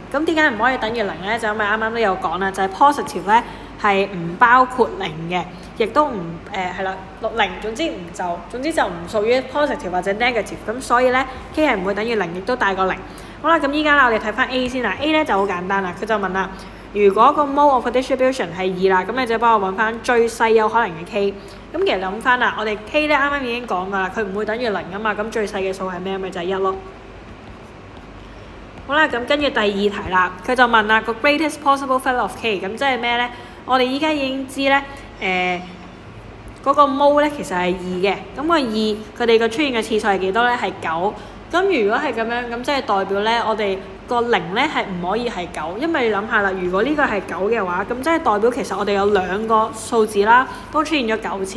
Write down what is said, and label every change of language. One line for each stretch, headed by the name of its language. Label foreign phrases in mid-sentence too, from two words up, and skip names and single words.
Cantonese: 咁點解唔可以等於零咧？就因為啱啱都有講啦，就係 positive 咧係唔包括零嘅。亦都唔係啦，零總之就唔屬於 positive 或者 negative， 咁所以咧 K 係唔會等於零，亦都大過零。好啦，咁依家啦，我哋睇翻 A 先啦。A 咧就好簡單啦，佢就問啦，如果個
English: mode of distribution
Cantonese: 係2啦，咁你就幫我揾翻最細有可能嘅 K。咁其實諗翻啦，我哋 K 咧啱啱已經講㗎啦，佢唔會等於零啊嘛，咁最細嘅數係咩？咪就係1咯。好啦，咁跟住第二題啦，佢就問啦個
English: greatest possible value of K，
Cantonese: 咁即係咩咧？我哋依家已經知咧。嗰個 mode 咧其實係2嘅，咁個2佢哋個出現嘅次數係幾多咧？係9。咁如果係咁樣，咁即係代表咧，我哋個0咧係唔可以係9，因為你諗下啦，如果呢個係9嘅話，咁即係代表其實我哋有2個數字啦，都出現咗9次。